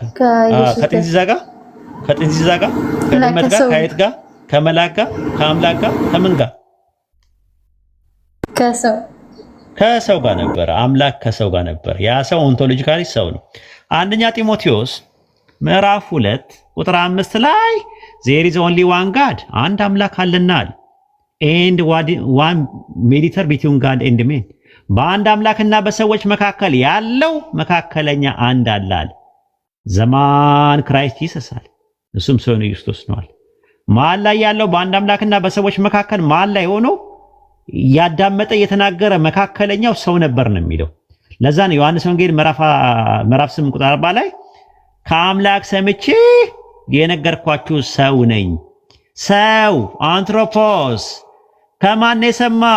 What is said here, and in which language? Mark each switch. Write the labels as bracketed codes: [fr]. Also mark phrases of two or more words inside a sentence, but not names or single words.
[am] ከጥንዚዛ ጋር፣ ከጥንዚዛ ጋር፣ ከድመት ጋር፣ ከአይጥ ጋር፣ ከመላክ ጋር፣ ከአምላክ ጋር፣ ከምን ጋር? ከሰው ጋር ነበር። አምላክ ከሰው ጋር ነበር። ያ ሰው ኦንቶሎጂካሊ ሰው ነው። አንደኛ ጢሞቴዎስ ምዕራፍ 2 ቁጥር 5 ላይ [en] there is only one God [am] አንድ አምላክ አለናል [en] and one mediator between God and men [am] በአንድ አምላክና በሰዎች መካከል ያለው መካከለኛ አንድ አለ። [en] the man Christ [am] ኢየሱስ አለ። እሱም ሰው ነው፣ ክርስቶስ ነው። መሀል ላይ ያለው በአንድ አምላክና በሰዎች መካከል መሀል ላይ ሆኖ ያዳመጠ የተናገረ መካከለኛው ሰው ነበር ነው የሚለው። ለዛ ነው ዮሐንስ ወንጌል ምዕራፍ 8 ቁጥር 40 ላይ ከአምላክ ሰምቼ የነገርኳችሁ ሰው ነኝ። ሰው አንትሮፖስ ከማን የሰማው?